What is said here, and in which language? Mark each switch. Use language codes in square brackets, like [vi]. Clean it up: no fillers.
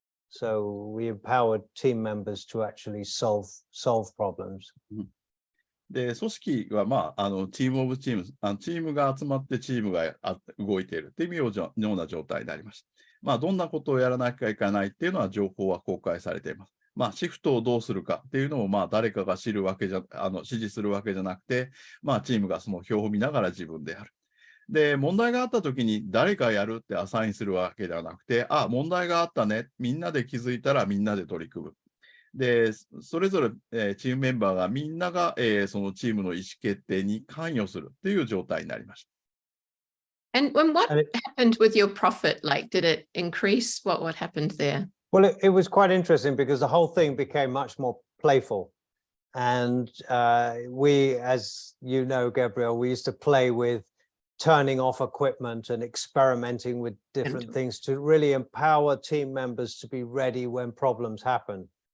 [en] So we empowered team members to actually solve problems. [ja] で、組織は、チームオブチーム、チームが集まってチームが動いているっていうような状態でありました。どんなことをやらなきゃいけないっていうのは情報は公開されています。シフトをどうするかっていうのを、誰かが指示するわけじゃなくて、チームがその表を見ながら自分でやる。で、問題があったときに誰かやるってアサインするわけではなくて、問題があったね。みんなで気づいたらみんなで取り組む。で、それぞれ、チームメンバーがみんなが、そのチームの意思決定に関与するっていう状態になりました。 [en] And what happened with your profit? Like, did it increase? What happened there? Well, it was quite interesting because the whole thing became much more playful. And we, as you know, Gabriel, we used to play with turning off equipment and experimenting with different things to really empower team members to be ready when problems happen.